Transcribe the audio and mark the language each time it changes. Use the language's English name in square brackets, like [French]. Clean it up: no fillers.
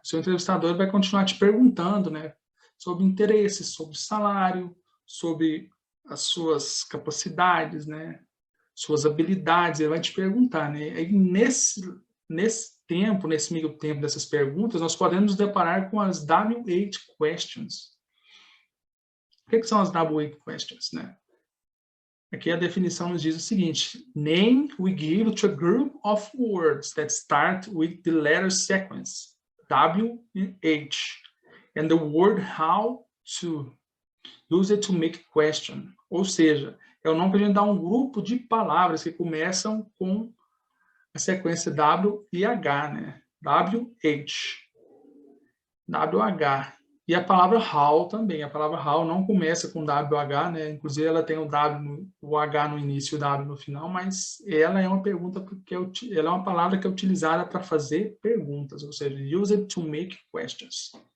[Portuguese] O seu entrevistador vai continuar te perguntando, né, sobre interesses, sobre salário, sobre as suas capacidades, né, suas habilidades, ele vai te perguntar, né? Aí nesse tempo, nesse meio tempo dessas perguntas, nós podemos nos deparar com as WH questions. O que são as WH questions, né? Aqui a definição nos diz o seguinte: [English] Name we give to a group of words that start with the letter sequence W and H. And the word how to use it to make question. [Portuguese] Ou seja, é o nome que a gente dá a um grupo de palavras que começam com a sequência W e H, né? W, H. W, H. E a palavra how também. A palavra how não começa com WH, né? Inclusive ela tem o W, o H no início e o W no final, mas ela é uma pergunta ela é uma palavra que é utilizada para fazer perguntas, ou seja, [English] use it to make questions.